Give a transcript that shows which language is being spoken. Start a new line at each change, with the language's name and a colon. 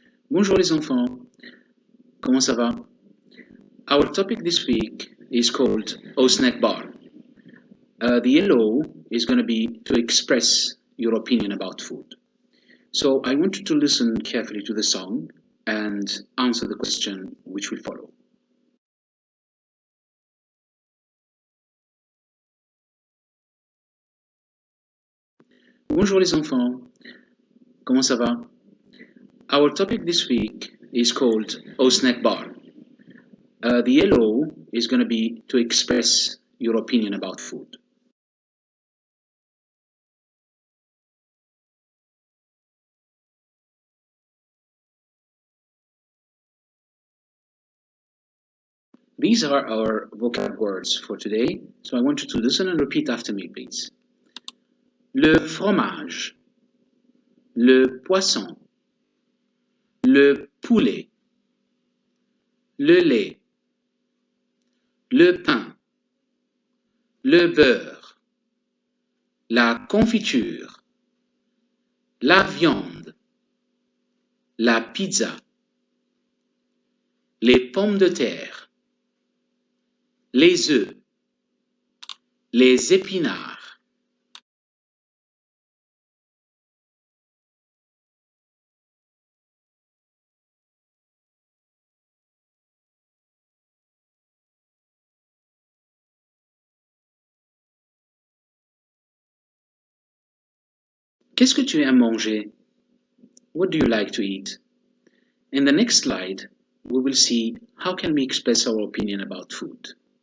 French: Bonjour les enfants, comment ça va?
English: Our topic this week is called
French: au snack bar.
English: The yellow is going to be to express your opinion about food. So I want you to listen carefully to the song and answer the question which will follow.
French: Bonjour les enfants, comment ça va?
English: Our topic this week is called
French: au snack bar.
English: The yellow is going to be to express your opinion about food. These are our vocab words for today, so I want you to listen and repeat after me, please.
French: Le fromage, le poisson, le poulet, le lait, le pain, le beurre, la confiture, la viande, la pizza, les pommes de terre, les œufs, les épinards. Qu'est-ce que tu aimes manger?
English: What do you like to eat? In the next slide, we will see how can we express our opinion about food.